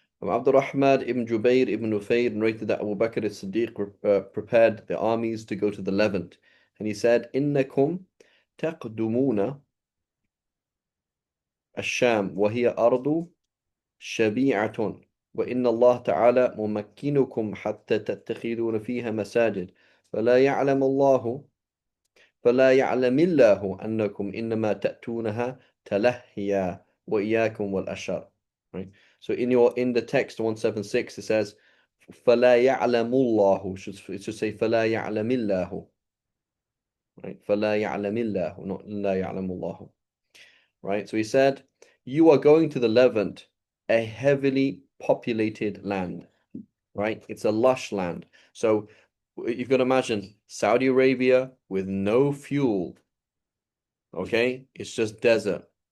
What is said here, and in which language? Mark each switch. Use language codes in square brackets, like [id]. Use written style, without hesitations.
[en] Abdurrahman ibn Jubair ibn Nufayr narrated that Abu Bakr as-Siddiq prepared the armies to go to the Levant. And he said, [ar] إنكم تقدمون الشام وهي أرض شبيعة وإن الله تعالى ممكنكم حتى تتخذون فيها مساجد فلا يعلم الله فلا يعلم الله أنكم إنما تأتونها تلهيا وإياكم والأشر. [en] Right? So in the text 176 it says [ar] فلا يعلم الله, [en] it should say فلا يعلم الله. Right? [ar] فلا يعلم الله, [en] not [ar] لا يعلم الله. [en] Right? So he said, you are going to the Levant, a heavily populated land. Right? It's a lush land. So you've got to imagine Saudi Arabia with no fuel. Okay? It's just desert.